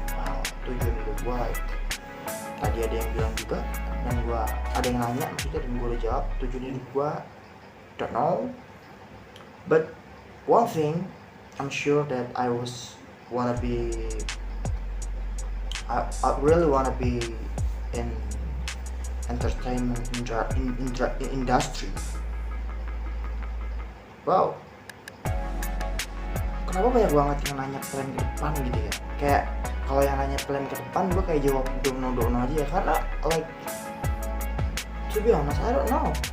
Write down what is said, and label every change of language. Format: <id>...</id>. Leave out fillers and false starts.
<id>Wow, tujuan hidup gue tadi ada yang bilang juga, dan gue ada yang nanya maksudnya, dan gue udah jawab. Tujuan hidup gue</id> <en>don't know, but one thing I'm sure that I really wanna be in entertainment industry.</en> <id>Wow, kenapa banyak banget yang nanya plan ke depan gitu ya? Kayak kalau yang nanya plan ke depan, gue kayak jawab dono aja ya, karena</id> <en>like to be honest, I don't know.</en>